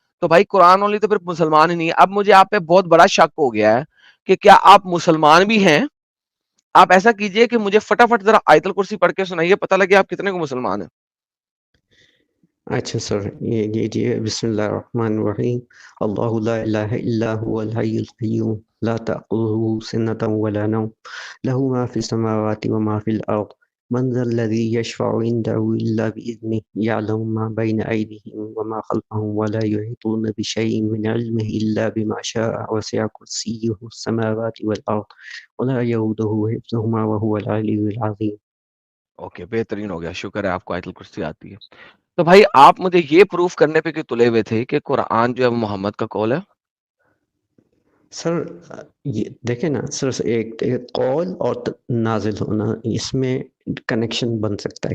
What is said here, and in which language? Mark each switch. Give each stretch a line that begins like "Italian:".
Urdu: تو بھائی قرآن اونلی تو پھر مسلمان ہی نہیں ہے. اب مجھے آپ پہ بہت بڑا شک ہو گیا ہے کہ کیا آپ مسلمان بھی ہیں. آپ ایسا کیجئے کہ مجھے فٹافٹ ذرا آیت الکرسی پڑھ کے سنائیے, پتہ لگے آپ کتنے کو مسلمان ہیں. اچھا سر, یہ بسم اللہ الرحمن الرحیم.
Arabic: اللہ لا الہ الا هو الحی القیوم لا تأخذه سنة ولا نوم له ما في السماوات وما في الأرض من ذا الذي يشفع عنده إلا بإذنه يعلم ما بين أيديهم وما خلفهم ولا يحيطون بشيء من علمه إلا بما شاء وسع كرسيه السماوات والأرض ولا يؤوده حفظهما وهو العلي العظيم.
Urdu: اوکے, بہترین ہو گیا, شکر ہے آپ کو آیت الکرسی آتی ہے. تو بھائی آپ مجھے یہ پروف کرنے پہ کہ تلے ہوئے تھے کہ قرآن جو ہے وہ محمد کا قول ہے. سر یہ دیکھیں نا سر, ایک قول اور نازل ہونا, اس میں کنیکشن بن سکتا ہے.